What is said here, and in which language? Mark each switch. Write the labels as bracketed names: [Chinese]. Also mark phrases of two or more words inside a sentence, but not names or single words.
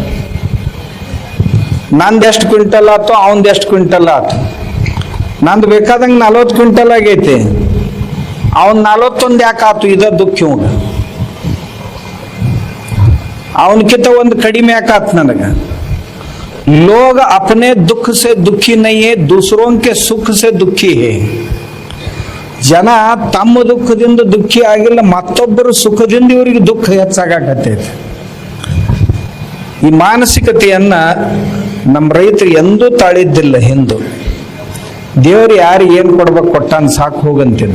[Kannada] ನಂದು ಎಷ್ಟು ಕ್ವಿಂಟಲ್ ಆಯ್ತು, ಅವನದು ಎಷ್ಟು ಕ್ವಿಂಟಲ್ ಆಯ್ತು. ನಂದು ಬೇಕಾದಂಗೆ 40 ಕ್ವಿಂಟಲ್ ಆಗೈತಿ, ಅವನ್ 41 ಯಾಕೆ ಆತು, ಇದ ದುಃಖ ಇವ್ಗ. ಅವನಕ್ಕಿಂತ ಒಂದು ಕಡಿಮೆ ಯಾಕಾತ್ ನನಗ. [Hindi] लोग अपने दुख से दुखी नहीं है, दूसरों के सुख से दुखी है. [Kannada] ಜನ ತಮ್ಮ ದುಃಖದಿಂದ ದುಃಖಿ ಆಗಿಲ್ಲ, ಮತ್ತೊಬ್ಬರ ಸುಖದಿಂದ ಇವರಿಗೆ ದುಃಖ ಹೆಚ್ಚಾಗತ್ತೈತೆ. ಈ ಮಾನಸಿಕತೆಯನ್ನ ನಮ್ಮ ರೈತರು ಎಂದೂ ತಾಳಿದ್ದಿಲ್ಲ. ಹಿಂದೂ ದೇವ್ರು ಯಾರಿಗೆ ಏನು ಕೊಡ್ಬೇಕು ಕೊಟ್ಟಾನ, ಸಾಕು ಹೋಗಂತಿದ್ದ.